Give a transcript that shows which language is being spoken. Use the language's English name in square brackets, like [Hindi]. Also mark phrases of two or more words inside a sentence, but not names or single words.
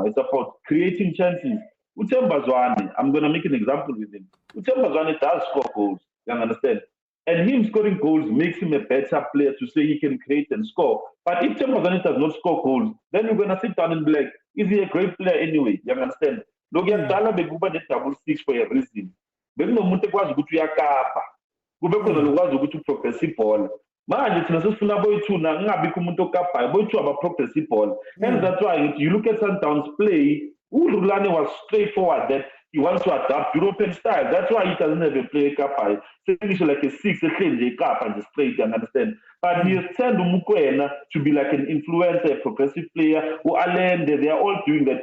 [English] It's about creating chances. Utemba Zwane, I'm going to make an example with him. Utemba Zwane does score goals, you understand? And him scoring goals makes him a better player to say he can create and score. But if Utemba Zwane does not score goals, then you're going to sit down and be like, is he a great player anyway? You understand? [Zulu] Lokuyaqala bekuba ne-double six for a reason. Bekunomuntu ekwazi ukuthi uyakapa. Kube khona lokwazi ukuthi uprogress ibhola. Manje thina sesifuna boyi-2 na kungabikho umuntu okapayo boyi-2 aba-progress ibhola. [English] And that's why you look at Sundowns play, uRulani was straightforward that he wants to adapt European style. That's why he doesn't have a play kapayo. Finish like a 6, a kapa and straight, you understand? But he has turned Mukwena to be like an influencer, a progressive player, who Alende, they are all doing that.